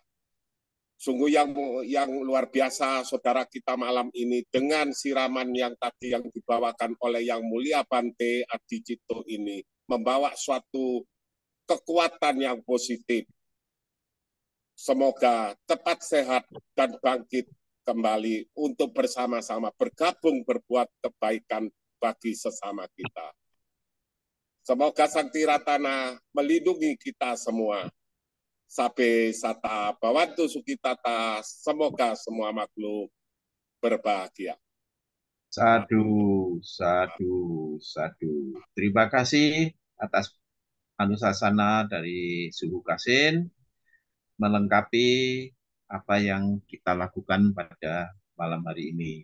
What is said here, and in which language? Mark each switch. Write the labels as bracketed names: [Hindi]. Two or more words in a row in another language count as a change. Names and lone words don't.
[Indonesian] Sungguh yang luar biasa saudara kita malam ini dengan siraman yang tadi yang dibawakan oleh Yang Mulia Bante Adi Cito ini membawa suatu kekuatan yang positif. Semoga cepat sehat dan bangkit kembali untuk bersama-sama bergabung berbuat kebaikan bagi sesama kita. Semoga Sang Tiratana melindungi kita semua. [Pali] Sabe sata bawantu sukitata, [Indonesian] semoga semua makhluk berbahagia. [Pali] Sadu, sadu, sadu. [Indonesian] Terima kasih atas anusasana dari Suhu Kasin melengkapi apa yang kita lakukan pada malam hari ini.